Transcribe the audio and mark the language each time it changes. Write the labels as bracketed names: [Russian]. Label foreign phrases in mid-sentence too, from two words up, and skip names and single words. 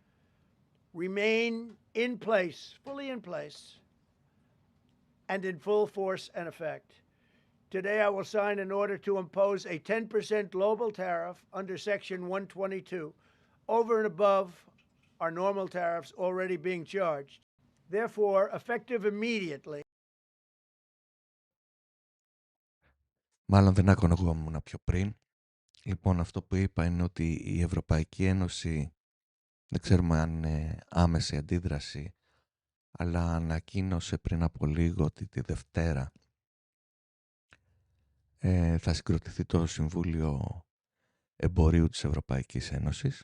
[English] remain in place, fully in place, and in full force and effect. Today, I will sign an order to impose a 10% global tariff under Section 122 over and above our normal tariffs already being charged. Therefore, effective immediately. [Greek] Μάλλον δεν ακονογόμουν πιο πριν. Λοιπόν, αυτό που είπα είναι ότι η Ευρωπαϊκή Ένωση, δεν ξέρουμε αν είναι άμεση αντίδραση, αλλά ανακοίνωσε πριν από λίγο ότι τη Δευτέρα θα συγκροτηθεί το Συμβούλιο Εμπορίου της Ευρωπαϊκής Ένωσης.